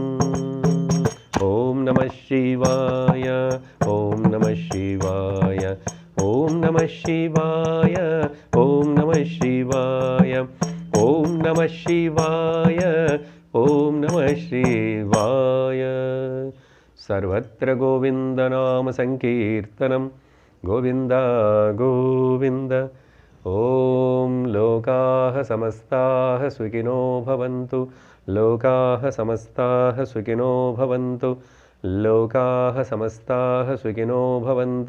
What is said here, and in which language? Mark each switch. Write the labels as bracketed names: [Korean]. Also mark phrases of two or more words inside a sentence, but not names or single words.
[Sanskrit] ఓం నమః శివాయ, ఓం నమః శివాయ, ఓం నమః శివాయ, ఓం నమః శివాయ, ఓం నమః శివాయ, ఓం నమః శివాయ. సర్వ सर्वत्र गोविन्दनामसङ्कीर्तनं गोविन्द गोविन्द। ॐ लोकाः समस्ताः सुखिनो भवन्तु, लोकाः समस्ताः सुखिनो भवन्तु, लोकाः समस्ताः सुखिनो भवन्तु।